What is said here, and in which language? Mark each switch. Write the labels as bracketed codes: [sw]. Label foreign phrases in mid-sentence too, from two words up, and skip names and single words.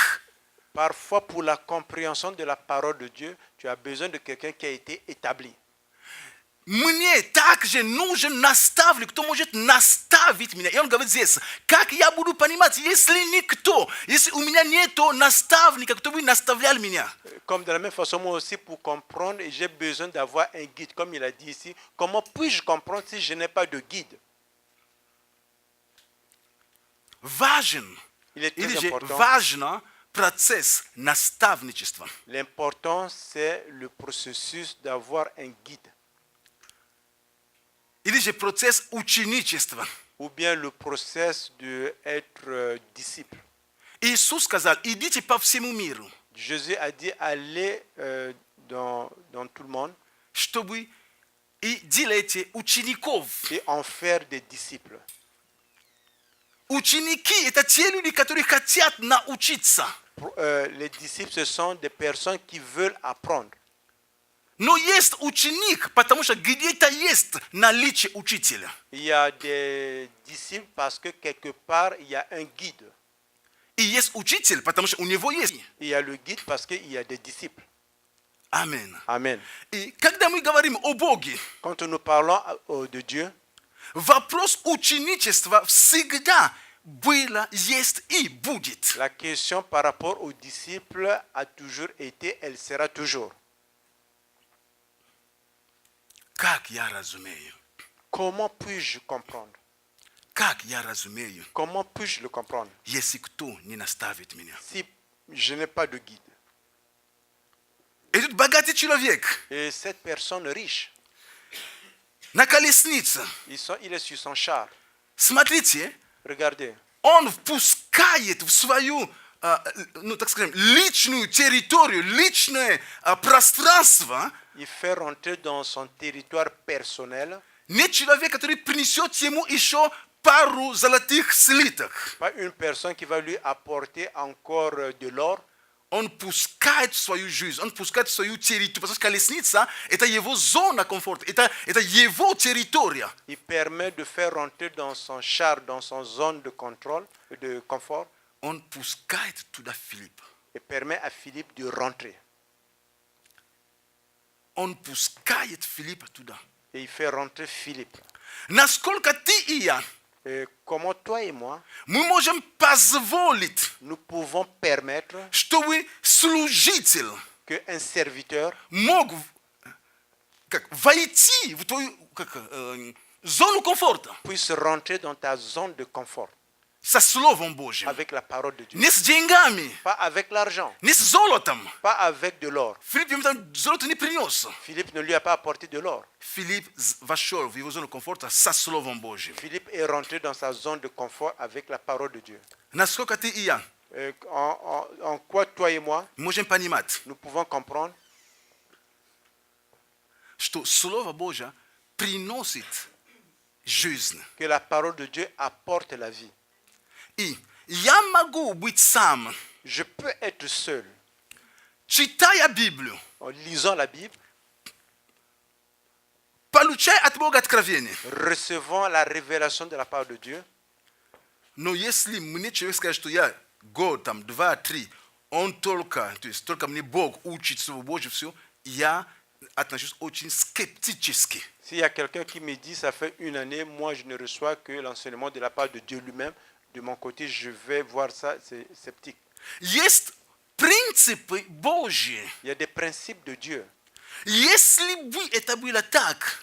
[fr] parfois pour la compréhension de la parole de Dieu, tu as besoin de quelqu'un qui a été établi. [ru] Мне также нужен наставник, кто может наставить меня. И он говорит здесь, как я буду понимать, если никто, если у меня нет наставника, кто бы наставлял меня. [fr] Comme de la même façon, moi aussi, pour comprendre, j'ai besoin d'avoir un guide. Comme il a dit ici, comment puis-je comprendre si je n'ai pas de guide? [ru] Важен, [fr] Il est [ru] или [fr] très [ru] же [fr] important. [ru] важно процесс наставничества. [fr] L'important, c'est le processus d'avoir un guide. [ru] Или же процесс ученичества. [fr] Ou bien le process d'être disciple. [ru] Иисус сказал, идите по всему миру, [fr] Jésus a dit allez dans tout le monde [ru] чтобы и делайте учеников. [fr] et en faire des disciples. [ru] Ученики – это те люди, которые хотят научиться. [fr] Les disciples, ce sont des personnes qui veulent apprendre. [ru] Но есть ученик, потому что где-то есть наличие учителя. [fr] Il y a des disciples parce que quelque part, il y a un guide. [ru] И есть учитель, потому что у него есть. [fr] Il y a le guide parce qu'il y a des disciples. [ru] Аминь. [fr] Amen. [ru] И когда мы говорим о Боге, [fr] Quand nous parlons de Dieu, [ru] вопрос ученичества всегда было, есть и будет. [fr] la question par rapport aux disciples a toujours été, elle sera toujours. [ru] Как я разумею? [fr] Comment puis-je comprendre? [ru] Как я разумею, [fr] Comment puis-je le comprendre [ru] если кто не наставит меня? [fr] si je n'ai pas de guide? [ru] Этот богатый человек [fr] Et cette personne riche, [ru] на колеснице, [fr] il est sur son char. [ru] смотрите, [fr] Regardez, [ru] он впускает в свою, ну так скажем, личную территорию, личное пространство [fr] il fait rentrer dans son territoire personnel, [ru] не человек, который принесет ему еще пару золотых слиток. [fr] pas une personne qui va lui apporter encore de l'or. [ru] Он пускает в свою жизнь, он пускает в свою территорию, потому что колесница – это его зона комфорта, это его территория. [fr] Il permet de faire rentrer dans son char, dans son zone de contrôle, de confort, [ru] Он пускает туда Филиппа. [fr] et permet à Philippe de rentrer. [ru] Он пускает Филиппа туда. [fr] Et il fait rentrer Philippe. [ru] Насколько ты и я, [fr] Et comment toi et moi, [ru] мы можем позволить, [fr] nous pouvons permettre [ru] чтобы служитель [fr] qu'un serviteur [ru] мог войти в твою зону комфорта [fr] puisse rentrer dans ta zone de confort [ru] со Словом Божьим. [fr] avec la parole de Dieu. [ru] Не с деньгами, [fr] Pas avec l'argent, [ru] не с золотом. [fr] pas avec de l'or. [ru] Филипп ему там золото не принес. [fr] Philippe ne lui a pas apporté de l'or. [ru] Филипп вошел в его зону комфорта со Словом Божьим. [fr] Philippe est rentré dans sa zone de confort avec la parole de Dieu. [ru] Насколько ты и я [fr] En quoi toi et moi, [ru] можем понимать, [fr] nous pouvons comprendre [ru] что Слово Божье приносит жизнь. [fr] que la parole de Dieu apporte la vie. [ru] И я могу быть сам, [fr] Je peux être seul [ru] читая Библию, [fr] en lisant la Bible, [ru] получай от Бога откровение. [fr] Recevons la révélation de la part de Dieu. [ru] Но если мне человек скажет, что я год, там, 2-3, он только мне Бог учит Слово Божье, все, я отношусь очень скептически. [fr] S'il y a quelqu'un qui me dit, ça fait une année, moi je ne reçois que l'enseignement de la part de Dieu lui-même, de mon côté, je vais voir ça, c'est sceptique. [ru] Есть принципы Божьи. [fr] Il y a des principes de Dieu. [ru] Если бы это было так,